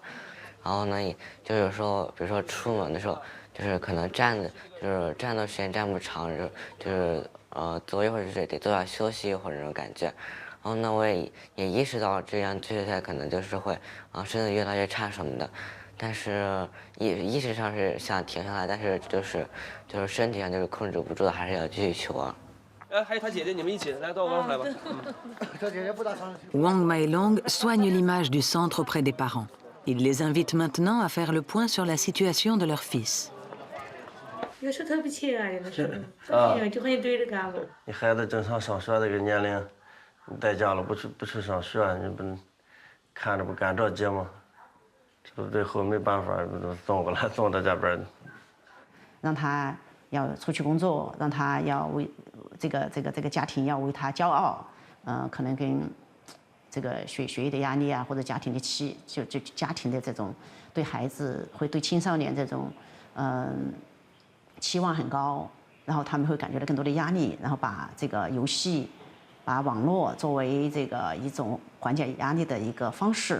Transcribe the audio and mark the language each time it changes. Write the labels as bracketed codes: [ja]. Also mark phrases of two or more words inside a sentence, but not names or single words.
[zh] 然后呢，就有时候比如说出门的时候，就是可能站的时间站不长，就是坐一会儿就得坐下休息一会儿那种感觉。然后呢，我也意识到这样继续下来可能就是会身体越来越差什么的，但是意识上是想停下来，但是就是身体上就是控制不住的，还是要继续去玩。还有他姐姐，你们一起来到我刚才吧。 [fr] Wang Mailong soigne l'image du centre auprès des parents. Il les invite maintenant à faire le point sur la situation de leur fils. [zh] 有时候特别亲爱的时候，就很对着干我。你孩子正常上学这个年龄，你在家了不去上学，你不看着不干着急吗？这最后没办法，送过来送到这边。让他要出去工作，让他要为这个家庭要为他骄傲，可能跟这个学业的压力啊，或者家庭的就家庭的这种对孩子会对青少年这种期望很高，然后他们会感觉到更多的压力，然后把这个游戏、把网络作为这个一种缓解压力的一个方式。